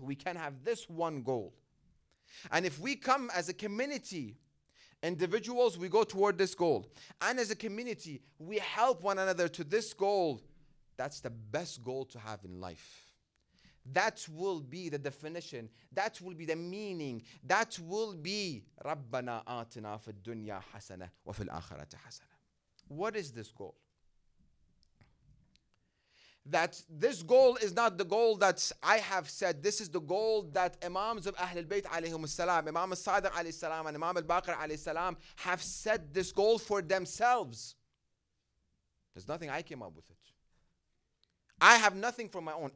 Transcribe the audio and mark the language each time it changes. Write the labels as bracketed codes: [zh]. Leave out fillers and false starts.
[en] We can have this one goal. And if we come as a community, individuals, we go toward this goal. And as a community, we help one another to this goal. That's the best goal to have in life. That will be the definition. That will be the meaning. That will be [ar] رَبَّنَا آتِنَا فِي الدُّنْيَا حَسَنَةً وَفِي الْآخِرَةِ حَسَنَةً. [en] What is this goal? That this goal is not the goal that I have said. This is the goal that Imams of Ahlul Bayt alayhim salam, Imam al-Sadiq alayhi salam and Imam al-Baqir alayhi salam have set this goal for themselves. There's nothing I came up with it. I have nothing from my own.